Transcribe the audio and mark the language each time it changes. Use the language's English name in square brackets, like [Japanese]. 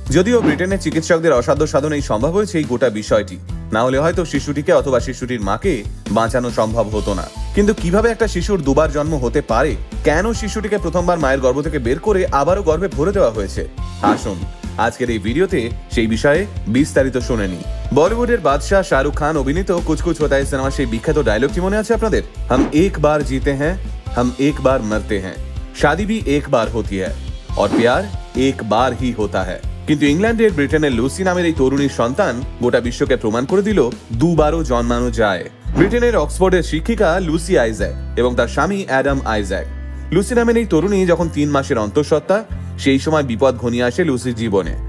[Bangla] যদিও ব্রিটেনের চিকিৎসকদের অসাধ্য সাধনেই সম্ভব হয়েছে এই গোটা বিষয়টি, না হলে হয়তো শিশুটিকে অথবা শিশুটির মাকে বাঁচানো সম্ভব হতো না। কিন্তু কিভাবে একটা শিশুর দুবার জন্ম হতে পারে? কেন শিশুটিকে প্রথমবার মায়ের গর্ভ থেকে বের করে আবারও গর্ভে ভরে দেওয়া হয়েছে? আসুন আজকের এই ভিডিওতে সেই বিষয়ে বিস্তারিত শুনে নিই। বলিউডের বাদশাহ শাহরুখ খান অভিনীত কুছ কুছ হোতা হ্যায় সিনেমার সেই বিখ্যাত ডায়লগটি মনে আছে আপনাদের? [Hindi] हम एक बार जीते हैं, हम एक बार मरते हैं, शादी भी एक बार होती है और प्यार एक बार ही होता है। [Bangla] কিন্তু ইংল্যান্ডের ব্রিটেনের লুসি নামের এই তরুণীর সন্তান গোটা বিশ্বকে প্রমাণ করে দিল দুবারও জন্মানো যায়। ব্রিটেনের অক্সফোর্ডের শিক্ষিকা লুসি আইজ্যাক এবং তার স্বামী অ্যাডাম আইজ্যাক। লুসি নামের এই তরুণী যখন 3 মাসের অন্তঃসত্ত্বা, সেই সময় বিপদ ঘনিয়ে আসে লুসির জীবনে।